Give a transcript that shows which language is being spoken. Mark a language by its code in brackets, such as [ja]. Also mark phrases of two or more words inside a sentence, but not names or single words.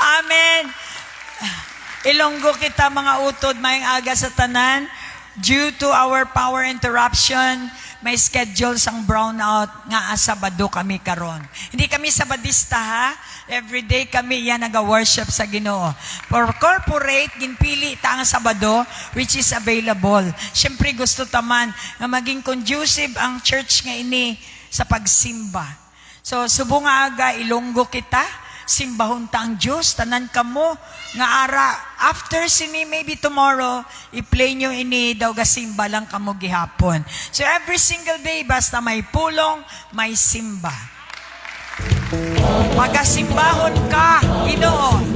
[hil] Amen. Ilonggo kita mga utod, mayang aga sa tanan. [en] Due to our power interruption, [hil] may schedule sang brownout nga Sabado kami karon. Hindi kami Sabadista ha. Everyday kami yan naga-worship sa Ginoo. [en] For corporate, [hil] ginpili ta ang Sabado [en] which is available. [hil] Siyempre gusto taman nga maging conducive ang church nga ini sa pagsimba. So subong nga aga ilonggo kita, simbahon ta ang Diyos, tanan kamo nga ara after sini [en] maybe tomorrow [hil] i-play nyo ini daw gasimba lang kamo gihapon. [en] So every single day [hil] basta may pulong, may simba. Magasimbahon ka, Ginoo.